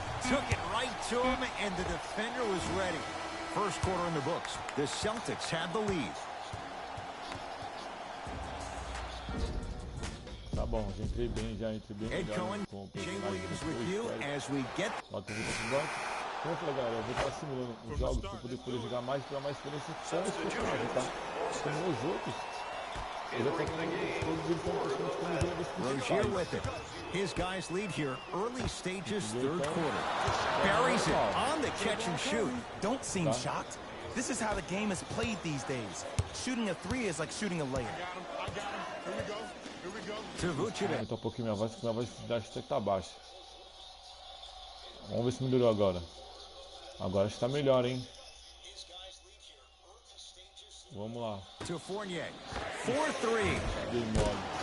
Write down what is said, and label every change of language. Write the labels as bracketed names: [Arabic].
[English] Took it right to him, and the defender was ready. First quarter in the books. The Celtics have the lead. [Portuguese] Tá bom, já entrei bem, [English] Ed Cohen, Jay Williams with you as we get... [Portuguese] Como eu falei, galera, eu vou estar simulando os jogos para poder jogar mais, para mais experiência com os personagens, tá? Como os outros, eu já tenho todos eles estão praticamente como jogadores [English] Rozier with it. His guys lead here, early stages, third quarter. Buries it on the catch and shoot. Don't seem shocked. This is how the game is played these days. Shooting a 3 is like shooting a layup. To Vucevic. [Portuguese] Aumentar um pouquinho minha voz, porque minha voz acho que tá baixa. Vamos ver se melhorou agora. Agora está melhor, hein? Vamos lá. [English] To Fournier. 4-3. [Portuguese] Dei mole.